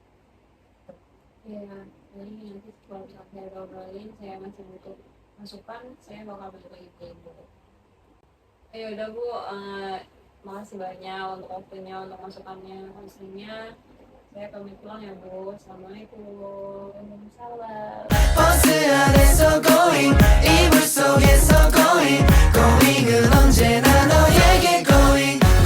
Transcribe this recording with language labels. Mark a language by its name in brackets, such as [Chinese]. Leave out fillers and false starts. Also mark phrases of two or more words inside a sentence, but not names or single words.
[Indonesian] Ya, jadi nanti kalau misalnya saya udah obrolin, saya masih butuh masukan, saya bakal bentuk lagi ke ibu. Ya udah Bu, makasih banyak untuk waktunya, untuk masukannya, konselingnya. Saya pamit pulang ya Bu. Assalamualaikum. Waalaikumsalam. [Korean] 버스 안에서 going 이불 속에서 going going은 언제나 너에게 going